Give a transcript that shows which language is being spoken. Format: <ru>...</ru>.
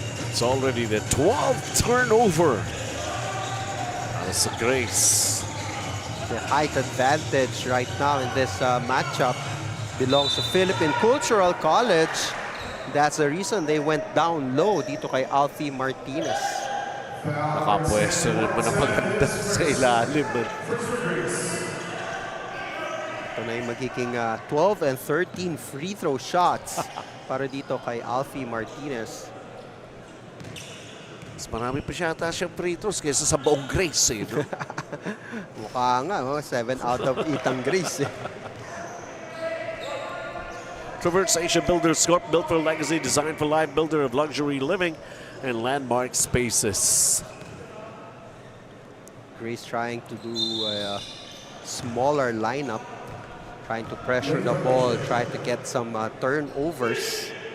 <en>It's already the 12th turnover. That's a Grace. The height advantage right now in this matchup belongs to Philippine Cultural College. That's the reason they went down low</en> <tl>dito kay</tl> <en>Alfie Martinez.</en> <tl>Nakapwesto naman ang maganda sa ilalim. Ito na yung magiging 12 and 13 free throw shots para dito kay Alfie Martinez. Mas marami pa siya ata siyang free throws kaysa sa buong Grace. Eh, no? Mukha nga,</tl> <en>7 out of 8</en> <tl>ang Grace.</tl> <en>Traverse Asia Builders Corp, built for legacy, designed for life, builder of luxury living and landmark spaces. Grace trying to do a smaller lineup, trying to pressure the ball, try to get some turnovers.</en>